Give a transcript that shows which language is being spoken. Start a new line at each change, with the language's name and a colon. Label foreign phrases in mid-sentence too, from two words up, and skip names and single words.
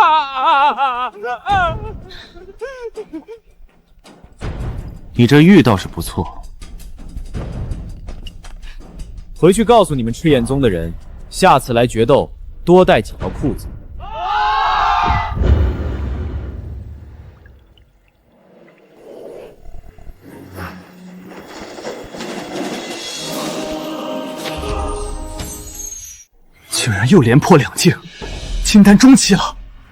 Chinese: 你这玉倒是不错。回去告诉你们赤焰宗的人，下次来决鬥多帶幾條褲子。竟然又連破2境，金丹中期了。